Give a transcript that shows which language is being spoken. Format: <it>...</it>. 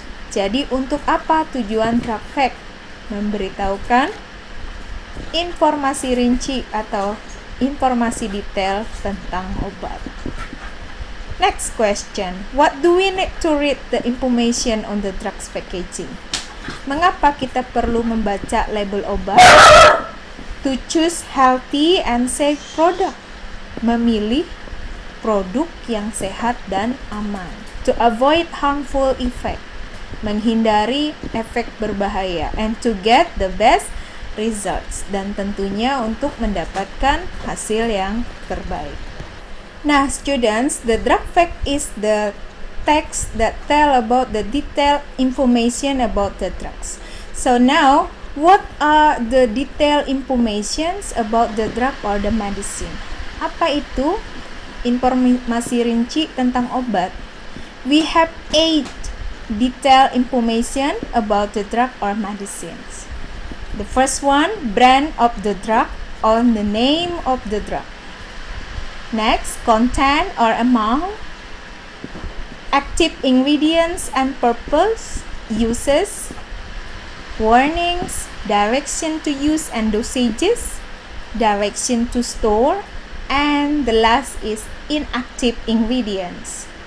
<id>Jadi untuk apa tujuan drug fact? Memberitahukan informasi rinci atau informasi detail tentang obat.</id> <en>Next question, what do we need to read the information on the drugs packaging?</en> <id>Mengapa kita perlu membaca label obat?</id> <en>To choose healthy and safe product.</en> <id>Memilih produk yang sehat dan aman.</id> <en>To avoid harmful effect.</en> <id>Menghindari efek berbahaya.</id> <en>And to get the best results.</en> <id>Dan tentunya untuk mendapatkan hasil yang terbaik.</id> <en>Nah, students, the drug fact is the text that tell about the detailed information about the drugs. So now, what are the detailed informations about the drug or the medicine?</en> <id>Apa itu informasi rinci tentang obat?</id> <en>We have 8 detailed information about the drug or medicines. The first one, brand of the drug or the name of the drug. Next, content or amount, active ingredients and purpose, uses, warnings, direction to use and dosages, direction to store, and the last is inactive ingredients.</en>